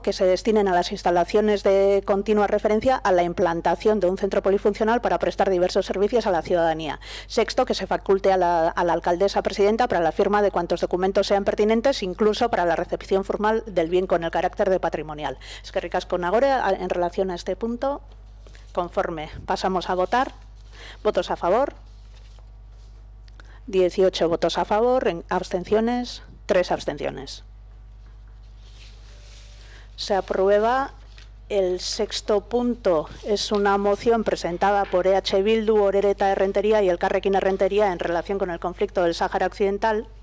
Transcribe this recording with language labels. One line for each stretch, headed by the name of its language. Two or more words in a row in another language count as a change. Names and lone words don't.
Spanish: Que se destinen a las instalaciones de continua referencia a la implantación de un centro polifuncional para prestar diversos servicios a la ciudadanía. 6. Que se faculte a la alcaldesa presidenta para la firma de cuantos documentos sean pertinentes, incluso para la recepción formal del bien con el carácter de patrimonial.
Basque: Eskerrik asko nagore.
Spanish: En relación a este punto, conforme, pasamos a votar. ¿Votos a favor? 18 votos a favor. Abstenciones, 3 abstenciones. Se aprueba. El sexto punto es una moción presentada por EH Bildu, Orereta Errentería y Elkarrekin Errentería en relación con el conflicto del Sáhara Occidental.